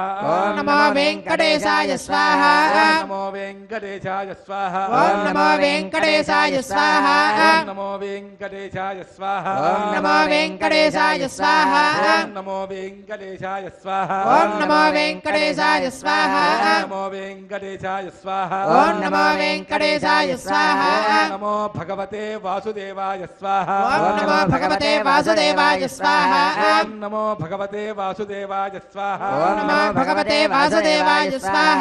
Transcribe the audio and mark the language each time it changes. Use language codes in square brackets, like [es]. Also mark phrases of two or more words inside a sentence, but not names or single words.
[sa] ॐ नमो वेङ्कटेशाय स्वाहा ॐ नमो वेङ्कटेशाय स्वाहा ॐ नमो वेङ्कटेशाय स्वाहा ॐ नमो वेङ्कटेशाय स्वाहा ॐ नमो वेङ्कटेशाय स्वाहा ॐ नमो वेङ्कटेशाय स्वाहा ॐ नमो वेङ्कटेशाय వెంకటేశాయ స్వాహ నమో వెంకటేశాయ స్వాహ ఓం నమో వెంకటేశాయ స్వాహ ఓం నమో భగవతే వాసుదేవాయ స్వాహ ఓం నమో భగవతే వాసుదేవాయ స్వాహ ఓం నమో భగవతే వాసుదేవాయ స్వాహ ఓం నమో భగవతే వాసుదేవాయ స్వాహ